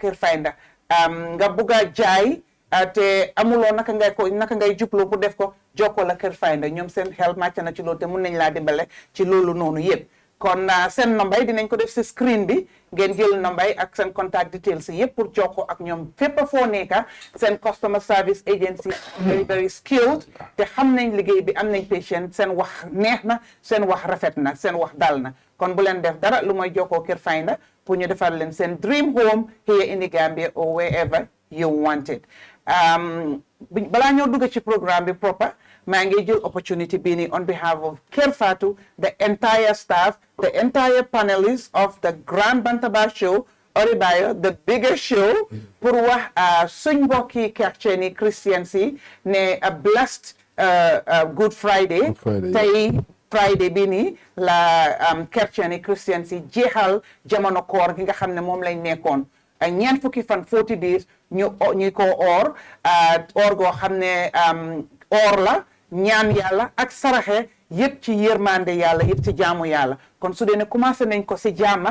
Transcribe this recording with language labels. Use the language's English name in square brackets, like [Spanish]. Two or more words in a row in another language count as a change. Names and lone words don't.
[Wolof] Kër Fayda nga bugg a jaay te amuloo naka ngay jubloo pour def ko jokkoo la Kër Fayda ñoom seen xel màcc na ci loolu te mun nañ laa dimbale ci loolu noonu yëpp kon seen nombay dinañ ko def si screen bi ngeen jël nombay ak seen [English] contact details [Wolof] yëpp pour jokkoo ak ñoom fépp foo nekka seen [English] customer service agency very very skilled [Wolof] te xam nañ liggéey bi am nañ patient seen wax neex na seen wax rafet na seen wax dal na kon bu leen def dara lu mooy jokkoo Kër Fayda pour ñu defal leen seen [English] dream home here in the Gambia or wherever you want it [Wolof] balaa ñoo dugg ci programme bi proper maa ngi jël opportunity bii nii [English] on behalf of Kër Fatou the entire staff the entire panelists of the Grand Bantaba show Oribayo the biggest show [Wolof] pour wax suñ mbokki chrétien yi Christian si ne [English] a blessed Good Friday [Wolof] tey Friday bii nii la chrétien yi Christian si jeexal jamono koor gi nga xam ne moom lañ nekkoon ñeent fukki fan 40 days ñu ko or goo xam ne or la ñaan yàlla ak saraxe yëpp ci yërmande yàlla yëpp ci jaamu yàlla kon su dee ne commencé nañ ko si jaama